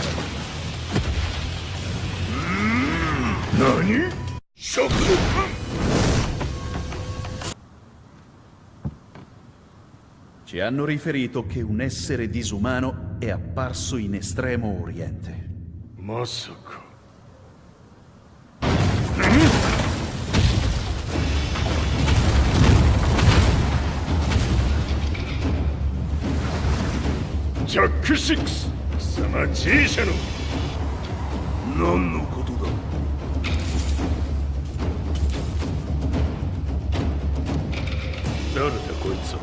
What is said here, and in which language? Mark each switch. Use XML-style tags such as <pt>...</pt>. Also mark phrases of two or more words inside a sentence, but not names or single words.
<ja>何？食</ja> <it>Ci hanno riferito che un essere disumano è apparso in Estremo Oriente.</it> <ja>Masaka.ジャック6、貴様 G 社の何のことだ。誰だこいつは。</ja>